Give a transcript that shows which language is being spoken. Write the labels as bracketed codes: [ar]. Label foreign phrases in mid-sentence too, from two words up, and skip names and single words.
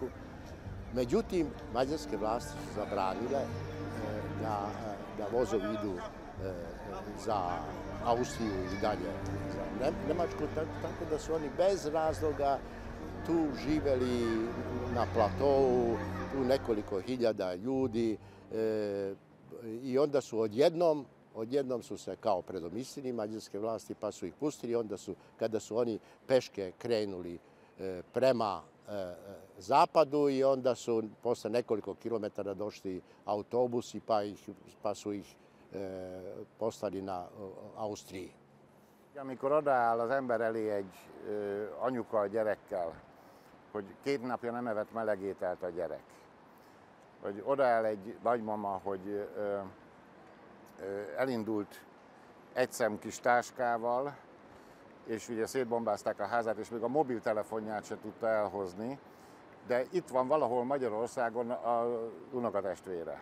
[sr] Međutim, mađarske vlasti su zabranile da vozovi idu za Austriju i dalje za Njemačku, tako da su oni bez razloga tu živjeli na platovu, tu nekoliko hiljada ljudi i onda su odjednom su se kao predomislili mađarske vlasti pa su ih pustili. Onda su, kada su oni peške krenuli prema zapadu i onda su posle nekoliko kilometara došli autobusi pa su ih poslali na Ausztriji. [hu] Amikor odaáll az ember elé egy anyuka a gyerekkel, hogy 2 napja nem evett meleg ételt a gyerek, vagy odaáll egy nagymama, hogy elindult egy szem kis táskával, és ugye szétbombázták a házát, és még a mobiltelefonját se tudta elhozni, de itt van valahol Magyarországon az unokatestvére.